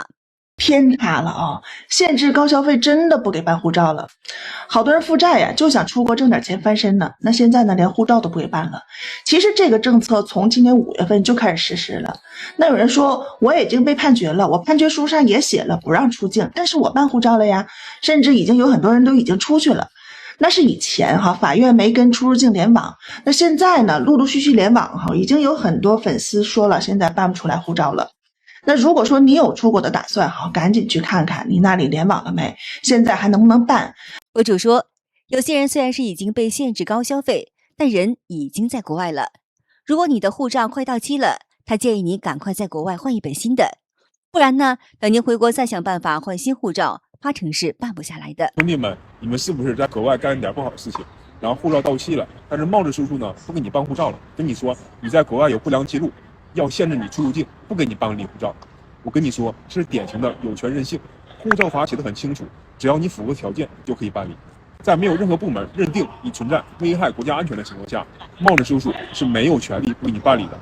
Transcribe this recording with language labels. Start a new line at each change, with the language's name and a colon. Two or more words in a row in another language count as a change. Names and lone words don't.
Chinese: 偏袒了啊！限制高消費真的不給办護照了，好多人負債呀，就想出國掙點錢翻身呢。那現在呢，連護照都不給辦了。其實這個政策從今年5月份就開始實施了。那有人說我已經被判決了，我判決書上也寫了不讓出境，但是我辦護照了呀，甚至已經有很多人都已經出去了。那是以前法院没跟出入境联网，那現在呢，陸陸續續聯網已經有很多粉絲說了，現在辦不出來護照了。那如果說你有出國的打算，趕緊去看看你那裡聯網了沒，現在還能不能辦？博主說，有些人虽然是已經被限制高消費，但人已經在國外了。如果你的護照快到期了，他建議你趕快在國外換一本新的，不然呢，等您回國再想辦法換新護照，8成是辦不下來的。兄弟们，你們是不是在國外幹一點不好的事情，然後護照到期了，但是帽子叔叔呢不給你辦護照了，跟你說你在國外有不良記錄，要限制你出入境，不給你辦理護照。我跟你說，是典型的有權任性。護照法寫得很清楚，只要你符合條件就可以辦理。在沒有任何部門認定你存在危害國家安全的情況下，帽子叔叔是沒有權利不給你辦理的。